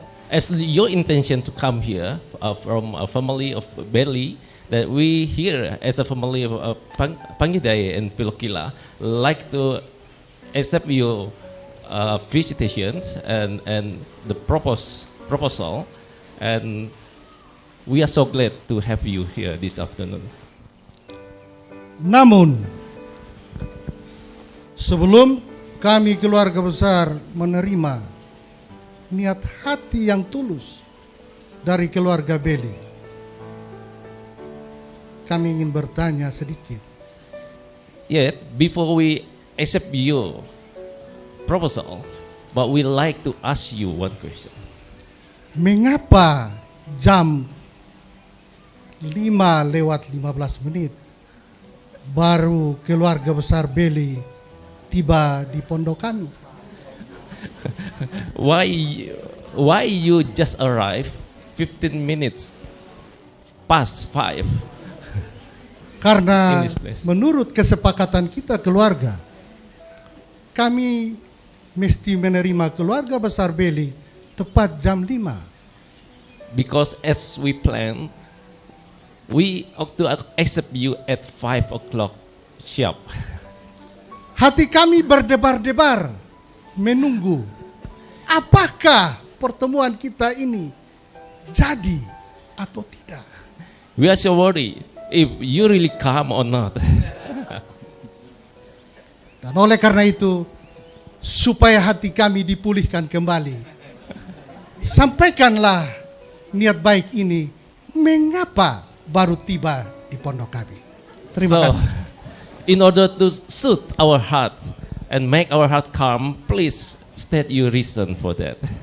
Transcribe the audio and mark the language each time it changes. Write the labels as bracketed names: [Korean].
[English] As your intention to come here from a family of Beli, that we here as a family of Pangidai and Pelokila like to accept your visitations and the proposal, and we are so glad to have you here this afternoon. [Indonesian] namun sebelum kami keluarga besar menerima niat hati yang tulus dari keluarga Beli, kami ingin bertanya sedikit. [English] Yet, before we accept your proposal, but we like to ask you one question. [Indonesian] Mengapa jam 5:15 baru keluarga besar Beli tiba di pondok kami? [English] Why you just arrive 15 minutes past 5? [Indonesian] Karena [English] In this place. [Indonesian] menurut kesepakatan kita keluarga, kami mesti menerima keluarga besar Beli tepat jam 5. [English] Because as we planned, we ought to accept you at 5 o'clock [Indonesian] siap. Hati kami berdebar-debar menunggu apakah pertemuan kita ini jadi atau tidak. [English] We are so worried if you really come or not. [Indonesian] Dan oleh karena itu, supaya hati kami dipulihkan kembali, sampaikanlah niat baik ini mengapa baru tiba di pondok kami. Terima kasih. [English] In order to soothe our heart and make our heart calm, please state your reason for that.